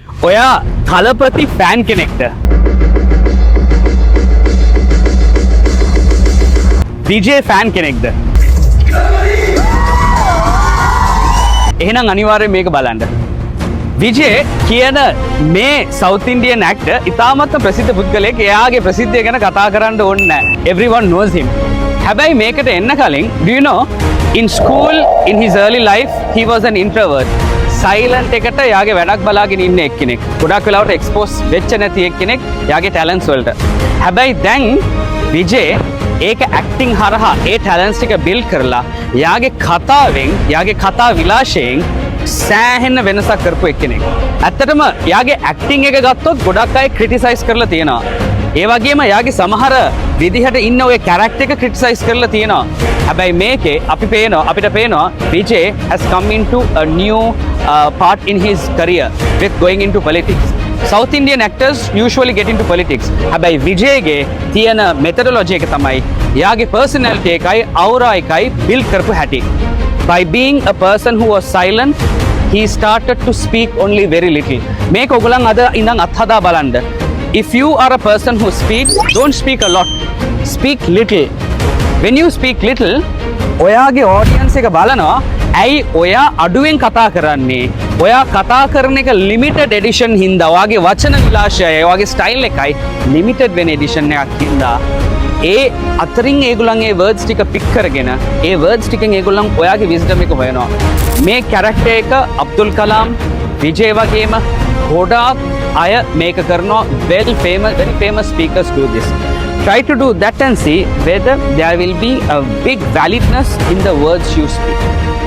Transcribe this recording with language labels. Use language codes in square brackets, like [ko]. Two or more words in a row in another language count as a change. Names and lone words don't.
[si] ඔයා තලපති ෆෑන් කෙනෙක්ද? විජේ ෆෑන් කෙනෙක්ද? එහෙනම් අනිවාර්යයෙන් මේක බලන්න. විජේ කියන මේ [en] South Indian actor [si] ඉතාමත්ම ප්‍රසිද්ධ පුද්ගලයෙක්. එයාගේ ප්‍රසිද්ධිය ගැන කතා කරන්න ඕනේ නැහැ. [en] Everyone knows him. [si] හැබැයි මේකට එන්න කලින් [en] do you know in school in his early life he was an introvert. [si] සයිලන්ට් එකට යාගේ වැඩක් බලාගෙන ඉන්න එක්කෙනෙක්. ගොඩක් වෙලාවට එක්ස්පෝස් වෙච්ච නැති එක්කෙනෙක් යාගේ ටැලන්ට්ස් වලට. හැබැයි දැන් විජේ ඒක ඇක්ටිං හරහා ඒ ටැලන්ට්ස් ටික බිල්ඩ් කරලා යාගේ කතාවෙන් යාගේ කතා විලාශයෙන් සෑහෙන වෙනසක් කරපු එක්කෙනෙක්. ඇත්තටම යාගේ ඇක්ටිං එක ගත්තොත් ගොඩක් අය ක්‍රිටිසයිස් කරලා තියෙනවා. ඒ වගේම යාගේ සමහර විදිහට ඉන්න ඔය කැරක්ටර් එක ක්‍රිටිසයිස් කරලා තියෙනවා. හැබැයි මේකේ අපිට පේනවා [en] විජේ has come into a new part in his career with going into politics. South Indian actors usually get into politics. [si] හැබැයි විජේගේ තියෙන methodology එක තමයි යාගේ personality එකයි aura එකයි build කරපු හැටි. [en] By being a person who was silent, he started to speak only very little. [si] මේක ඔයගොල්ලන් අද ඉඳන් අත්හදා බලන්න. [en] If you are a person who speaks, don't speak a lot. Speak little. When you speak little, [si] ඔයාගේ audience එක බලනවා ඇයි ඔයා අඩුවෙන් කතා කරන්නේ? ඔයා කතා කරන එක [en] limited edition [si] හින්දා ඔයාගේ වචන විලාශයයි ඔයාගේ style එකයි limited වෙන edition එකක් හින්දා ඒ අතරින් ඒගොල්ලන් ඒ words ටික pick කරගෙන ඒ words ටිකෙන් ඒගොල්ලන් ඔයාගේ wisdom එක හොයනවා. මේ character එක අබ්දුල් කලාම් විජේ වගේම ගොඩාක් අය මේක කරනවා. [en] very famous speakers do this. Try to do that and see whether there will be a big validness in the words you speak.